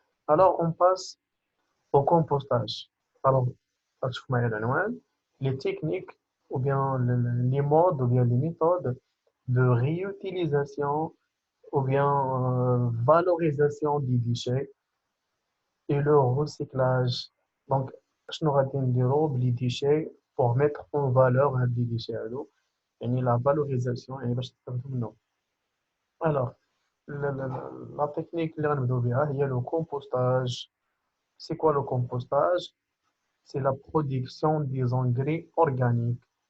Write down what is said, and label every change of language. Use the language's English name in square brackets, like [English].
[French] Alors on passe au compostage. Alors, [Arabic] هتشوف معايا العنوان [French] les techniques ou bien les modes ou bien les méthodes de réutilisation ou bien valorisation des déchets et leur recyclage. Donc, [Arabic] شنو غادي نديرو بلي [French] déchets pour mettre en valeur [Arabic] هاد [French] les déchets [Arabic] هادو يعني [French] la valorisation [Arabic] يعني باش تستافدو منهم. [French] Alors, la technique [Arabic] اللي غنبداو بها هي [French] le compostage. C'est quoi le compostage? C'est la production des engrais organiques.